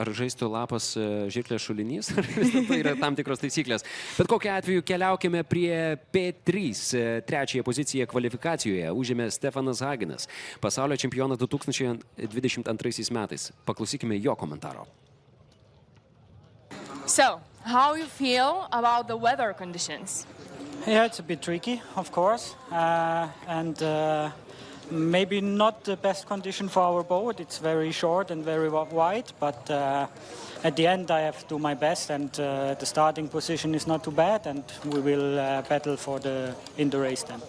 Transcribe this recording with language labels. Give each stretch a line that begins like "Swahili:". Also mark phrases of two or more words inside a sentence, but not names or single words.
Lithuanian: Ar žaistų lapas žirklės šulinys, ar vis dėlto yra tam tikros taisyklės. Bet kokiu atveju keliaukime prie P3. Trečiąją poziciją kvalifikacijoje užėmė Stefanas Haginas, pasaulio čempionas 2022 metais. Paklausykime jo komentaro.
English: So, how you feel about the weather conditions? Yeah, it's a bit tricky, of course, and maybe not the best condition for our boat. It's very short and very wide, but at the end I have to do my best, and the starting position is not too bad, and we will battle in the race then.